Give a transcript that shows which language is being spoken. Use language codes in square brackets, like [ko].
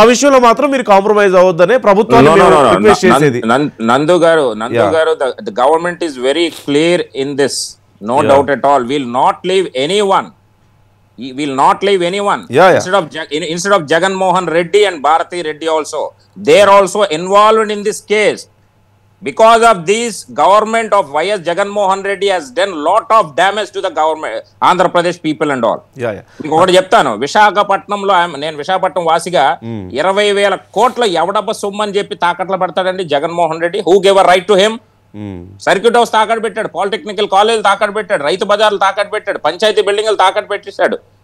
[te] ఆ విషయంలో మాత్రం మీరు కాంప్రమైజ్ అవ్వద్దనే ప్రభుత్వాన్ని రిక్వెస్ట్ చేసేది. [en] నందు గారు the government is very clear in this. No doubt at all. Will not leave anyone. He will not leave anyone. Instead of Jagan Mohan Reddy and Bharati Reddy also, they are also involved in this case. Because of this, government of YS Jagan Mohan Reddy has done lot of damage to the government, Andhra Pradesh people and all. [te] ఒకటి చెప్తాను, విశాఖపట్నంలో నేను విశాఖపట్నం వాసిగా 20,000 కోట్ల ఎవడబ్బ సొమ్ము అని చెప్పి తాకట్లు పెడతాడండి Jaganmohan Reddy. [en] Who gave a right to him? [te] Circuit house తాకట్టు పెట్టాడు, పాలిటెక్నికల్ కాలేజ్ తాకట్టు పెట్టాడు, రైతు బజార్లు తాకట్టు పెట్టాడు, పంచాయతీ బిల్డింగ్లు తాకట్టు పెట్టేశాడు.